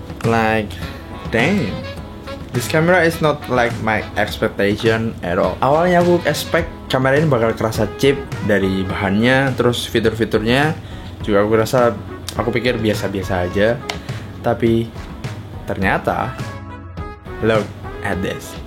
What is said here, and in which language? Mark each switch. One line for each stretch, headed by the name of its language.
English: Like, damn, this camera is not like my expectation at all.
Indonesian: Awalnya aku expect kamera ini bakal kerasa cheap dari bahannya, terus fitur-fiturnya juga aku pikir biasa-biasa aja. Tapi ternyata,
English: look at this.